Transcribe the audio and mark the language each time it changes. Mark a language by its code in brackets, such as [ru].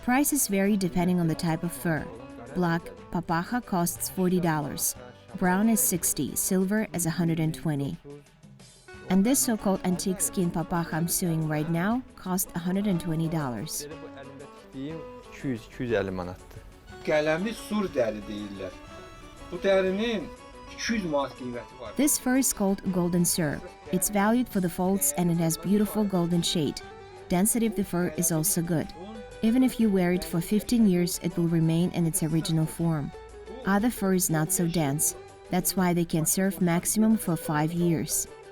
[en] Prices vary depending on the type of fur. Black Papakha costs $40. Brown is $60, silver is $120. And this so-called antique skin Papakha I'm sewing right now cost $120. [az] 200-250 manatdır. Qələmi sur dəri deyirlər. Bu dərinin 200 manat qiyməti var. [en] This fur is called golden sur. It's valued for the folds and it has beautiful golden shade. Density of the fur is also good. Even if you wear it for 15 years, it will remain in its original form. Other fur is not so dense. That's why they can serve maximum for 5 years.